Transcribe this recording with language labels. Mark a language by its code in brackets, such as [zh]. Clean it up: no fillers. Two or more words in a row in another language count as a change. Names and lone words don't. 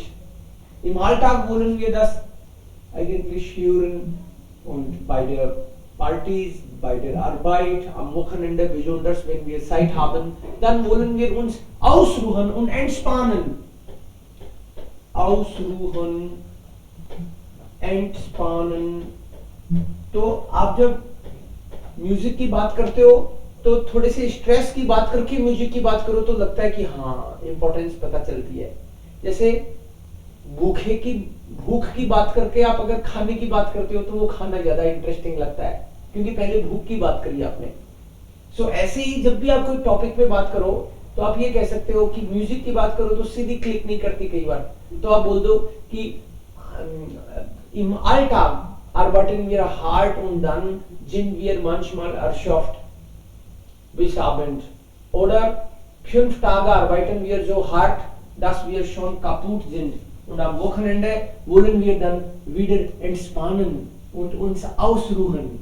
[de] Im Alltag wollen wir das eigentlich hören und bei der Partys, bei der Arbeit, am Wochenende, besonders wenn wir Zeit haben, dann wollen wir uns ausruhen und entspannen. Ausruhen, entspannen. [hi] तो आप जब म्यूजिक की बात करते हो तो थोड़े से स्ट्रेस की बात करके म्यूजिक की बात करो तो लगता है कि हाँ इंपॉर्टेंस पता चलती है. जैसे भूख की बात करके आप अगर खाने की बात करते हो तो वो खाना ज्यादा इंटरेस्टिंग लगता है क्योंकि पहले भूख की बात करी आपने. सो ऐसे ही जब भी आप कोई टॉपिक पे बात करो तो आप ये कह सकते हो कि म्यूजिक की बात करो तो सीधी क्लिक नहीं करती कई बार, तो आप बोल दो कि [de] im Alltag arbeiten wir hart und dann sind wir manchmal erschöpft bis Abend. Oder 5 Tage arbeiten wir so hart, dass wir schon kaputt sind. Und am Wochenende wollen wir dann wieder entspannen und uns ausruhen.